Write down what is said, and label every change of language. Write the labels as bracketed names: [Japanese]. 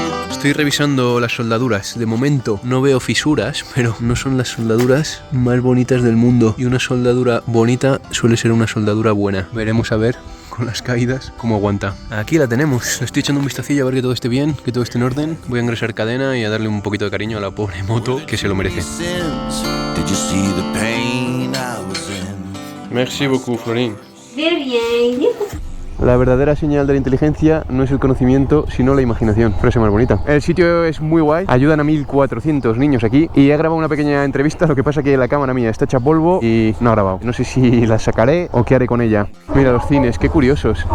[Spanish] Estoy revisando las soldaduras. De momento no veo fisuras, pero no son las soldaduras más bonitas del mundo. Y una soldadura bonita suele ser una soldadura buena. Veremos a ver con las caídas cómo aguanta. Aquí la tenemos. Le estoy echando un vistacillo a ver que todo esté bien, que todo esté en orden. Voy a engrasar cadena y a darle un poquito de cariño a la pobre moto, que se lo merece. [English] Did you see the pain I was in? [French] Merci beaucoup, Florín. De rien. [Spanish] La verdadera señal de la inteligencia no es el conocimiento, sino la imaginación. Frase más bonita. El sitio es muy guay. Ayudan a 1.400 niños aquí. Y he grabado una pequeña entrevista. Lo que pasa que la cámara mía está hecha polvo y no ha grabado. No sé si la sacaré o qué haré con ella. Mira los cines, qué curiosos.